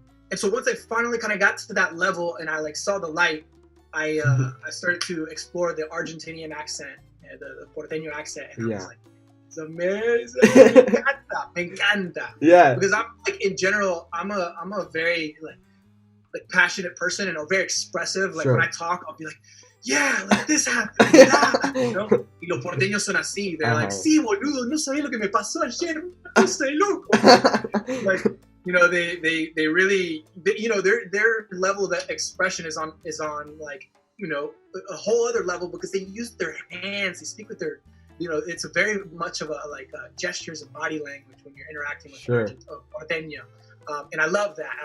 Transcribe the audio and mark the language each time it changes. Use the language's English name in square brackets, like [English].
[English] And so once I finally kind of got to that level and I like saw the light, I started to explore the Argentinian accent, the porteño accent, and I was like, it's amazing. [Spanish] Me encanta. [English] Yeah. Because I'm like, in general, I'm a very like passionate person and very expressive. Like when I talk, I'll be like, yeah, like this happened. [Spanish] Y los porteños son así. [English] They're like, [Spanish] sí, boludo, no sabía lo que me pasó ayer. Estoy loco. [English] Like, they really, their level of expression is on like, a whole other level because they use their hands. They speak with their, it's a very much of a like gestures and body language when you're interacting with porteño. And I love that.